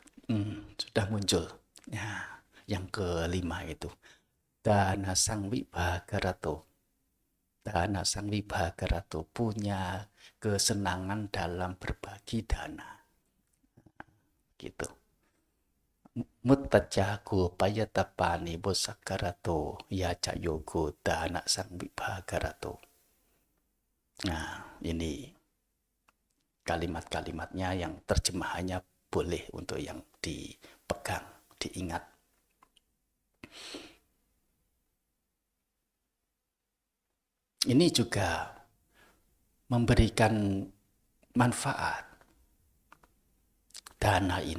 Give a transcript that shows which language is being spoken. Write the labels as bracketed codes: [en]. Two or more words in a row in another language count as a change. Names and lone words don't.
[id] Sudah muncul. Ya, yang kelima itu. [pi] Dana sang wibhagarato. Dana sang wibhagarato [id] punya kesenangan dalam berbagi dana. Gitu. [pi] Muttajago payatapani bosakarato yaca yogo dana sang wibhagarato. [id] Nah, ini kalimat-kalimatnya yang terjemahannya boleh untuk yang dipegang, diingat. Ini juga memberikan manfaat dana ini.